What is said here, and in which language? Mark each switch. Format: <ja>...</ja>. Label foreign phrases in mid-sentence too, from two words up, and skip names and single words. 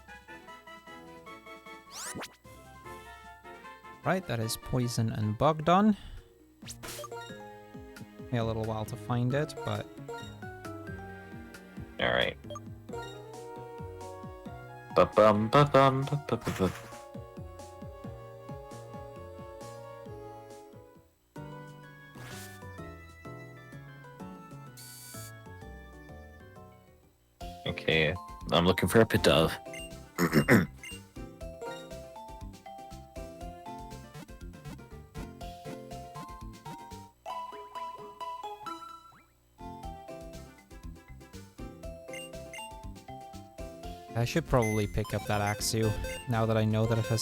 <en>Right, that is Poison and Bogdon. Take a little while to find it, but... Alright. Ba-bum, ba-bum, ba-ba-ba-ba. Okay, I'm looking for a Pidove. I should probably pick up that Axew now that I know that it has...</en>